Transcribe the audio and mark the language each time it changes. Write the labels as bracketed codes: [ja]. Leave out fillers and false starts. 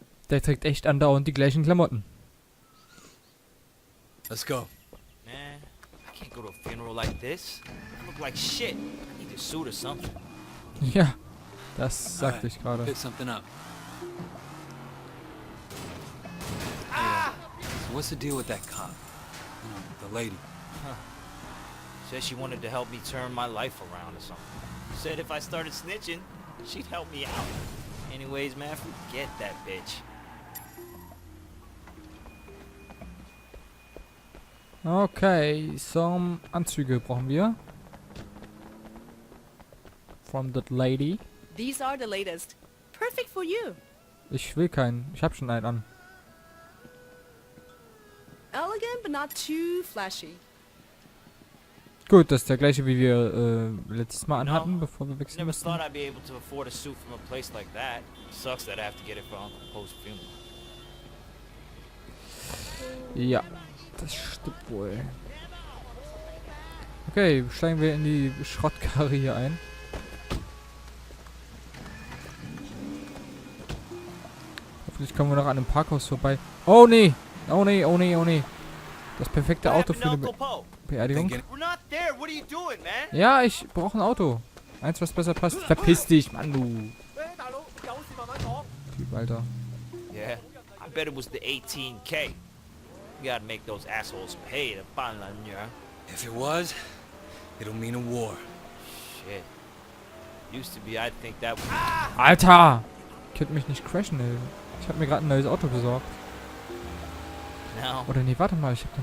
[de] Der trägt echt andauernd die gleichen Klamotten. [en] Let's go. Man, I can't go to a funeral like this. I look like shit. I need a suit or something. [de] Ja, das sagte ich gerade. [en] Pick something up. Ah! So what's the deal with that cop? The lady. Said she wanted to help me turn my life around or something. Said if I started snitching, she'd help me out. Anyways, man, forget that bitch. [de] Okay, some Anzüge brauchen wir. [en] From that lady. These are the latest. Perfect for you. [de] Ich will keinen. Ich habe schon einen an. [en] Elegant but not too flashy. [de] Gut, das ist der gleiche, wie wir letztes Mal anhatten, bevor wir wechseln [en] Never [de] mussten. [en] thought I'd be able to afford a suit from a place like that. Sucks that I have to get it for Uncle Po's funeral. [de] Ja, das stimmt wohl. Okay, steigen wir in die Schrottkarre hier ein. Hoffentlich kommen wir noch an einem Parkhaus vorbei. Oh nee! Oh nee, oh nee, oh nee. Das perfekte Auto für eine Beerdigung. [en] We're not there. What are you doing, man? [de] Ja, ich brauche ein Auto. Eins, was besser passt. Verpiss dich, Mann, du. Typ, Alter. [en] Yeah, I bet it was the 18K. You gotta make those assholes pay to find yeah. If it was, it'll mean a war. Shit. Used to be, I'd think that was... [de] Alter! Könnt mich nicht crashen, ey. Ich habe mir gerade ein neues Auto besorgt. [en] Now, [de] Oder nee, warte mal, ich habe da